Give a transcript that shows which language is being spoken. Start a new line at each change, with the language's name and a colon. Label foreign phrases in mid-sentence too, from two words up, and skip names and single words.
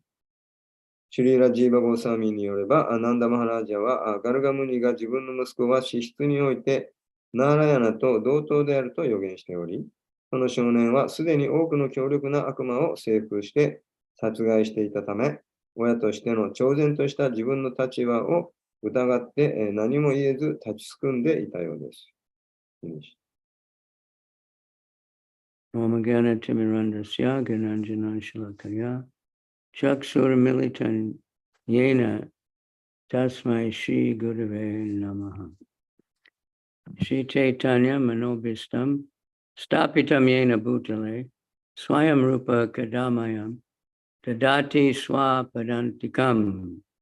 Japanese: シュリーラ・ジーバ・ゴーサーミーによれば、ナンダ・マハラージャはガルガムニが自分の息子は資質においてナーラヤナと同等であると予言しており、その少年はすでに多くの強力な悪魔を征服して殺害していたため、親としての超然とした自分の立場を疑って何も言えず立ちすくんでいたようです。
Sanskrit: Om Gana Timirandasya Gananjana Shalakaya Chakshura Militan Yena Tasmai Shri Gurave Namaha Shri Chaitanya Manobhistam Stapitam Yena Bhutale Swayam Rupa Kadamayam Tadati Swapadantikam